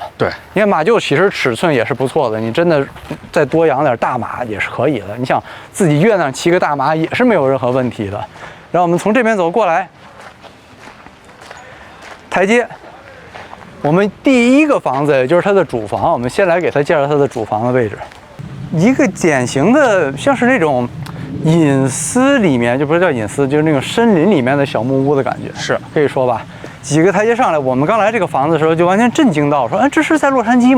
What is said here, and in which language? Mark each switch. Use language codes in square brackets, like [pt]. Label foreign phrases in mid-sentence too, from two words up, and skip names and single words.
[zh] 对，你看馬廄其實尺寸也是不錯的，你真的再多養點大馬也是可以的。你想自己院上騎個大馬也是沒有任何問題的。然後我們從這邊走過來，台階。我們第一個房子也就是它的主房，我們先來給它介紹它的主房的位置。一個典型的像是那種隱私裡面，就不是叫隱私，就是那種森林裡面的小木屋的感覺，是可以說吧。幾個台階上來，我们剛來這個房子的時候就完全震驚到，說：“哎，這是在洛杉磯嗎？”